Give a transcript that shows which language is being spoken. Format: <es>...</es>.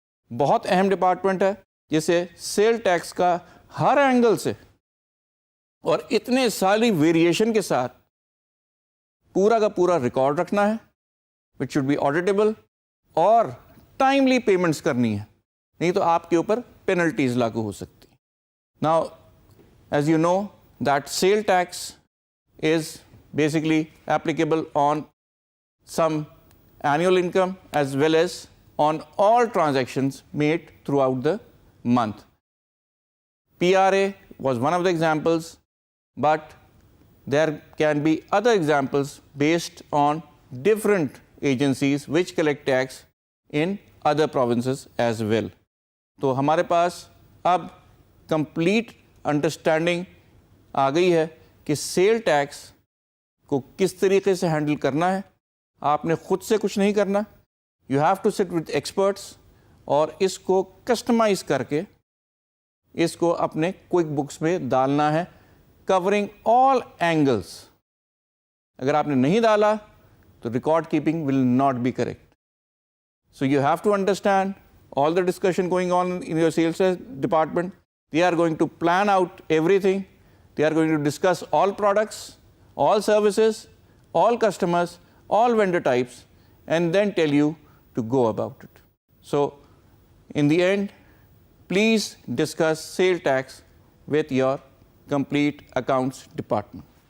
<ur>بہت اہم ڈپارٹمنٹ ہے جسے سیل ٹیکس کا ہر اینگل سے اور اتنے ساری ویریشن کے ساتھ پورا کا پورا ریکارڈ رکھنا ہے,</ur> <en>which should be auditable,</en> <ur>اور ٹائملی پیمنٹس کرنی ہے, نہیں تو آپ کے اوپر پینلٹیز لاگو ہو سکتی.</ur> <en>Now as you know that sale tax is basically applicable on some annual income as well as on all transactions made throughout the month. PRA was one of the examples, but there can be other examples based on different agencies which collect tax in other provinces as well.</en> <ur>تو ہمارے پاس اب</ur> <en>complete understanding</en> <ur>آ گئی ہے کہ cell tax کو کس طریقے سے ہینڈل کرنا ہے. آپ نے خود سے کچھ نہیں کرنا,</ur> <en>you have to sit with experts,</en> <ur>اور اس کو کسٹمائز کر کے اس کو اپنے کوئک بکس میں ڈالنا ہے,</ur> <en>Covering all angles.</en> <ur>اگر آپ نے نہیں ڈالا تو</ur> <en>Record keeping will not be correct. So you have to understand all the discussion going on in your sales department. They are going to plan out everything. They are going to discuss all products, all services, all customers, all vendor types, and then tell you to go about it. So in the end, please discuss sales tax with your complete accounts department.</en>